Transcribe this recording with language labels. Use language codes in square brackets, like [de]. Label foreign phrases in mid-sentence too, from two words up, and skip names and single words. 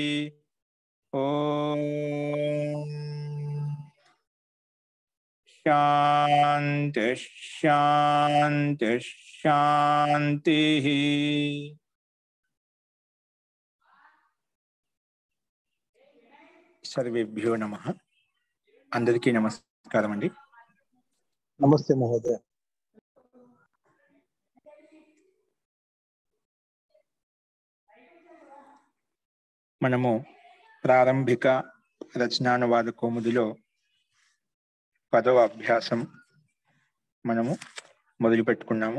[sa] ओम शांति शांति शांति। सर्वेभ्यो नमः। [te] అందరికీ నమస్కారం అండీ। [sa] नमस्ते महोदय। [te] మనము ప్రారంభిక రచనానువాద కౌముదిలో 10వ అభ్యాసం మనము మొదలు పెట్టుకున్నాము.